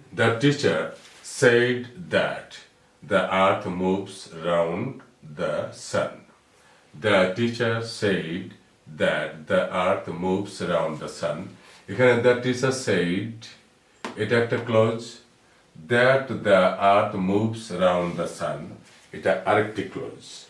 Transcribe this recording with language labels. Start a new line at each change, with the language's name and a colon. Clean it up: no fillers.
English: The teacher said that the earth moves round the sun. The teacher said that the earth moves around the sun.
Bangla: এখানে
English: the teacher said,
Bangla: এটা একটা close.
English: that the earth moves around the sun,
Bangla: এটা আরেকটি close.